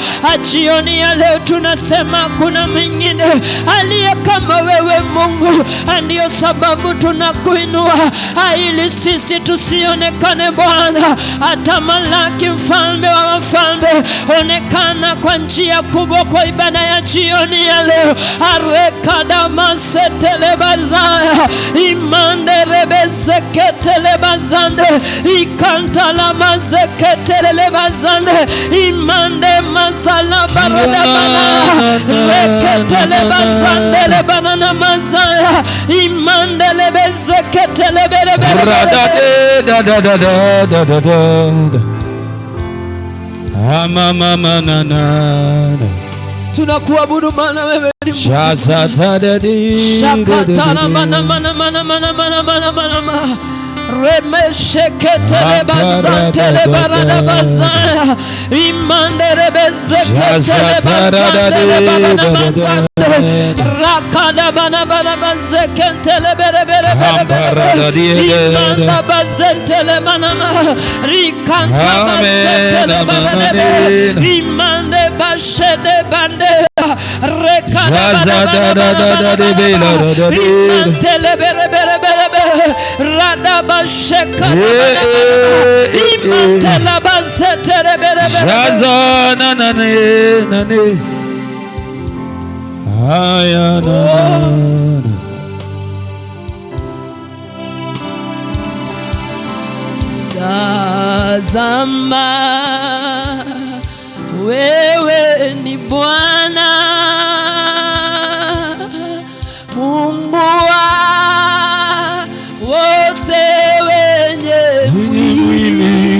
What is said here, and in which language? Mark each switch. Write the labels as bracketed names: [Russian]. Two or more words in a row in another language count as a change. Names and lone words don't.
[Swahili] Jioni ya leo tunasema kuna mwingine aliye kama wewe Mungu. Ndio sababu tunakuinua ili sisi tusionekane Bwana. Atamalaki mfalme wa wafalme, onekana kwa njia kubwa kwa ibada ya jioni ya leo. Arekada masetele bazaya imande rebeseketele bazande ikantala mazeketele bazande imande masala barada bana reketele bazande banana mazaya imande lebeseketele bere bere da da da da da da da ama mama na na. Tunakuabudu maana wewe ni Mungu. Shakatana mana mana mana mana mana mana mana. Remesheketele bazantele barada bazaya imande rebezeketele bazantele barada bazaya rakada bana bana bazeketele bere bere bere imanda bazentele manama rikanta bazentele bere imande bashede bande rekada bana bana bana imantele bere bere bere rada bashekada imantele bazetere bere bere raza na na ne aya na na. Tazama wewe ni Bwana Mungu wa wote wenye mwili.